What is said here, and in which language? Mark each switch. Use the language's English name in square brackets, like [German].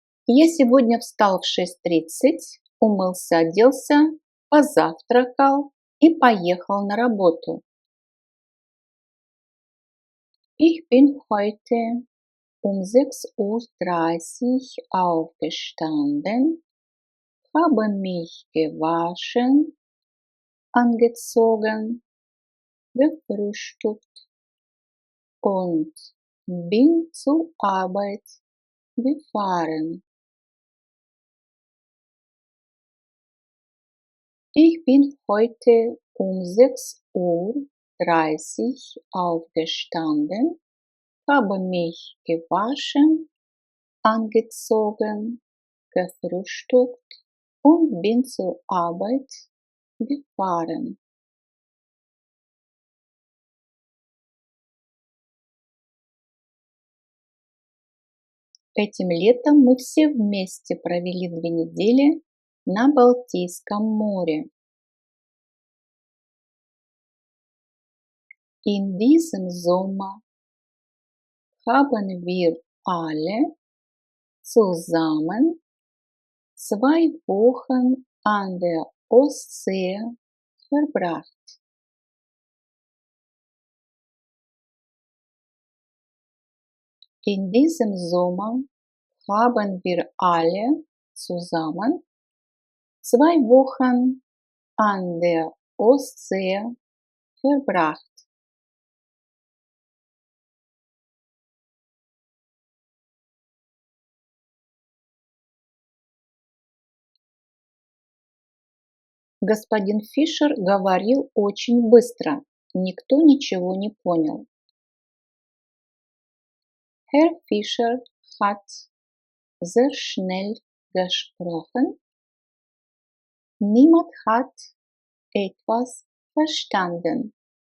[Russian] Я сегодня встал в 6:30, умылся, оделся, позавтракал и поехал на работу. [German] Ich bin heute um 6:30 Uhr aufgestanden, habe mich gewaschen, angezogen, gefrühstückt und bin zur Arbeit gefahren. Ich bin heute um 6:30 Uhr aufgestanden, habe mich gewaschen, angezogen, gefrühstückt und bin zur Arbeit gefahren. [Russian] Этим летом мы все вместе провели 2 недели на Балтийском море. [German] In diesem Sommer haben wir alle zusammen 2 Wochen an der Ostsee verbracht. In diesem Sommer haben wir alle zusammen 2 Wochen an der Ostsee verbracht. [Russian] Господин Фишер говорил очень быстро, никто ничего не понял. [German] Herr Fischer hat sehr schnell gesprochen, niemand hat etwas verstanden.